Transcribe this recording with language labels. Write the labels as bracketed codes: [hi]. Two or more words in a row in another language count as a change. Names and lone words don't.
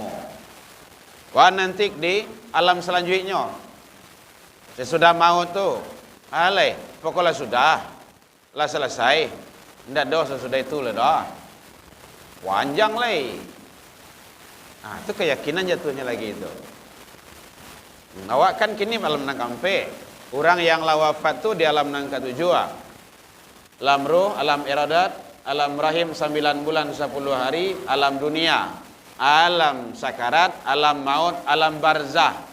[id] Wah nanti di alam selanjutnya sesudah maut tu, pokoknya sudah lah selesai. Tidak dosa sudah itu lah dah. Panjang lagi. Itu keyakinan jatuhnya lagi itu. [min] Awak kan kini alam nang kampe. [id] Orang yang lawafat tu di alam nang ketujuh. Alam ruh, alam iradat, alam rahim 9 bulan 10 hari, alam dunia, alam sakarat, alam maut, alam barzah.